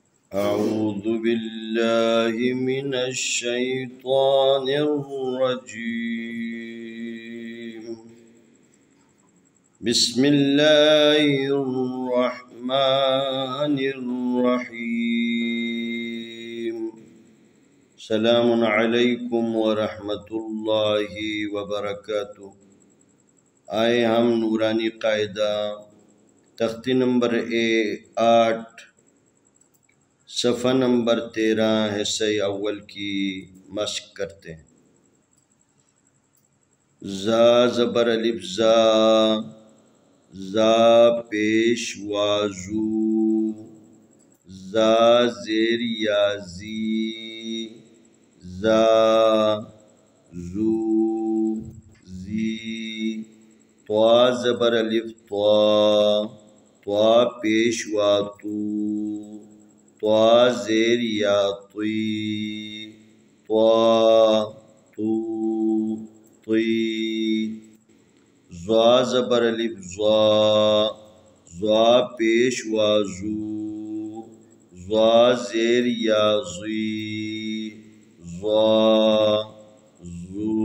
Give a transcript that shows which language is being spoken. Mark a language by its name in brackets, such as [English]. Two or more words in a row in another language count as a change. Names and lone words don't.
[Arabic] أعوذ بالله من الشيطان الرجيم. بسم الله الرحمن الرحيم. سلام عليكم ورحمة الله وبركاته. [Urdu] آئے ہم نورانی قاعدہ تختی نمبر 8 صفحہ نمبر 13 حصہ اول کی مشق کرتے ہیں۔ زا زبر الف زا، زا پیش وازو، زا زیر یا زی، زا زو زی، طوا زبر الف طوا، طوا پیش واتو، طوا زیر یا طی، طوا تو طی، ضا زبر الف ضا، ضا پیش وازو، ضا زیر یا ضی، ضا زو